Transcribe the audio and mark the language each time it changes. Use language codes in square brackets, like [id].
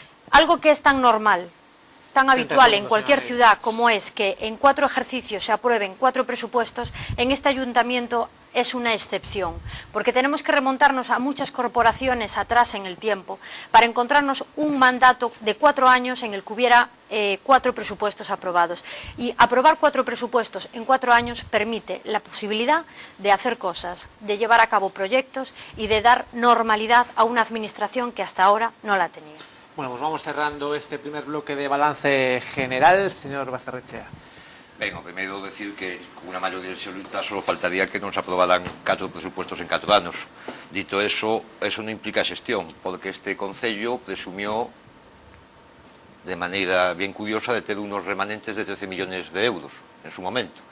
[es] Algo que es tan normal, tan habitual en cualquier ciudad como es que en 4 ejercicios se aprueben 4 presupuestos, en este ayuntamiento es una excepción, porque tenemos que remontarnos a muchas corporaciones atrás en el tiempo para encontrarnos un mandato de 4 años en el que hubiera 4 presupuestos aprobados. Y aprobar 4 presupuestos en 4 años permite la posibilidad de hacer cosas, de llevar a cabo proyectos y de dar normalidad a una administración que hasta ahora no la tenía. Bueno, pues vamos cerrando este primer bloque de balance general. Señor Basterrechea. [gl] Ben, o primeiro decir que con unha maioría absoluta só faltaría que non se aprobaran 4 presupuestos en 4 anos. Dito eso non implica xestión, porque este Concello presumió de maneira bien curiosa de ter unos remanentes de 13 millones de euros [es] en su momento.